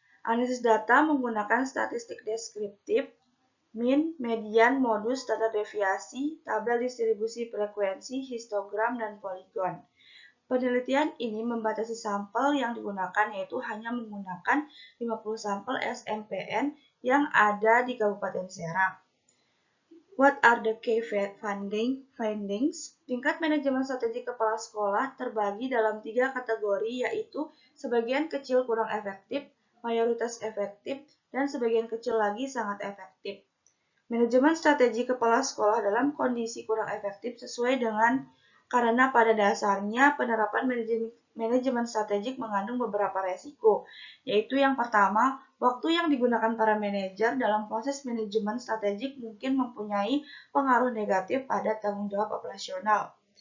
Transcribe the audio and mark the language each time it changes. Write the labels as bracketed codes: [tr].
[id] Analisis data menggunakan statistik deskriptif, mean, median, modus, standar deviasi, tabel distribusi frekuensi, histogram, dan poligon. Penelitian ini membatasi sampel yang digunakan yaitu hanya menggunakan 50 sampel SMPN yang ada di Kabupaten Serang. [en] What are the key findings? [id] Tingkat manajemen strategi kepala sekolah terbagi dalam 3 kategori yaitu sebagian kecil kurang efektif, mayoritas efektif, dan sebagian kecil lagi sangat efektif. Manajemen strategi kepala sekolah dalam kondisi kurang efektif sesuai dengan karena pada dasarnya penerapan manajemen strategik mengandung beberapa resiko, yaitu yang pertama, waktu yang digunakan para manajer dalam proses manajemen strategik mungkin mempunyai pengaruh negatif pada tanggung jawab operasional.